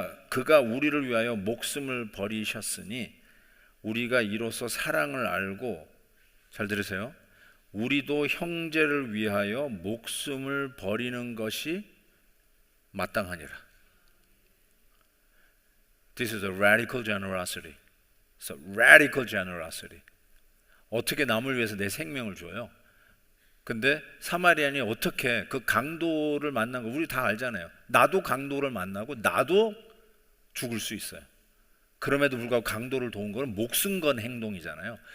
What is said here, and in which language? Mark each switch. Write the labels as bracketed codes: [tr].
[ko] 그가 우리를 위하여 목숨을 버리셨으니 우리가 이로써 사랑을 알고, 잘 들으세요, 우리도 형제를 위하여 목숨을 버리는 것이 마땅하니라. [en] This is a radical generosity. So radical generosity. [ko] 어떻게 남을 위해서 내 생명을 줘요? 근데 사마리안이 어떻게 그 강도를 만난 거 우리 다 알잖아요. 나도 강도를 만나고 나도 죽을 수 있어요. 그럼에도 불구하고 강도를 도운 거는 목숨 건 행동이잖아요.